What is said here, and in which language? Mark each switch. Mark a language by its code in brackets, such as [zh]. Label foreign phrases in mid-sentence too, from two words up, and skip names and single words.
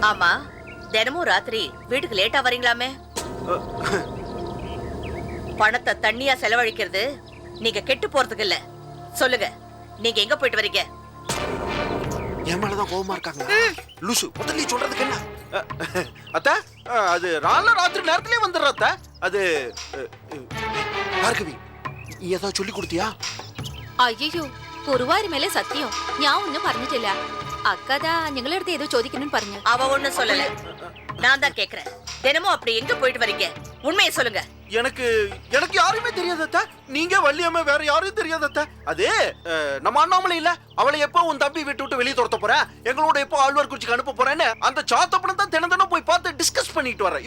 [ta] ஆமா, தினமும் ராத்திரி வீட்டுக்கு லேட்டா வரீங்களாமே? பணத்தை தண்ணியா செலவழிக்கிறது நீங்க கெட்டு போறதுக்கு இல்ல. சொல்லுங்க, நீங்க எங்க போயிட்டு வரீங்க? என் மேலதான் கோபமா இருக்காங்க. லூசு, முதல்ல சொல்றதுக்கு என்ன? அத்தா, அது ராத்திரி நேரத்திலே வந்துடுற அத்தா. அது பார்கவி, நீ ஏதாவது சொல்லி கொடுத்தியா? [ml] അയ്യോ കുറുവാരി മേലെ സത്യം ഞാൻ ഒന്നും പറഞ്ഞിട്ടില്ല. അക്കതാ ഞങ്ങളുടെ അടുത്ത് ഏതോ ചോദിക്കുന്നു പറഞ്ഞു. [ta] அவ ஒண்ணும் சொல்லல, நான் தான் கேக்குறேன். தினமும் அப்படி எங்க போயிட்டு வரீங்க? உண்மையை சொல்லுங்க. எனக்கு யாருமே தெரியாதத்த. நீங்க வள்ளியம்மா வேற யாரும் தெரியாதத்த. அது நம்ம அண்ணாமலை இல்ல, அவளை எப்போ உன் தம்பி விட்டு விட்டு வெளியே துரத்த போற, எங்களோட எப்போ ஆழ்வார் குறிச்சிக்கு அனுப்ப போறேன்னு அந்த சாத்தப்படம் தான் தினம் போய் பார்த்து டிஸ்கஸ் பண்ணிட்டு வரேன்.